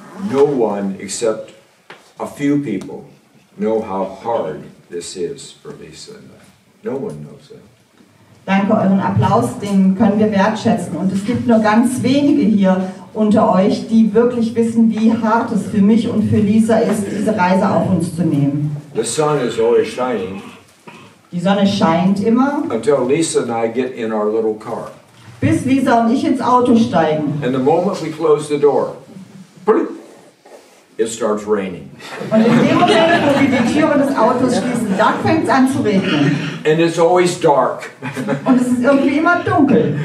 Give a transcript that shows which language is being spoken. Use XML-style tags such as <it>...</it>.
<en>No one except a few people know how hard this is for Lisa and I. No one knows that.</en> <de>Danke, euren Applaus, den können wir wertschätzen. Und es gibt nur ganz wenige hier unter euch, die wirklich wissen, wie hart es für mich und für Lisa ist, diese Reise auf uns zu nehmen.</de> <en>The sun is always shining.</en> <de>Die Sonne scheint immer,</de> <en>Until Lisa and I get in our little car.</en> <de>bis Lisa und ich ins Auto steigen.</de> <en>And the moment we close the door, it starts raining.</en> <de>Und in dem Moment, wo wir die Türe des Autos schließen, dann fängt es an zu regnen.</de> <en>And it's always dark.</en> <de>Und es ist irgendwie immer dunkel.</de>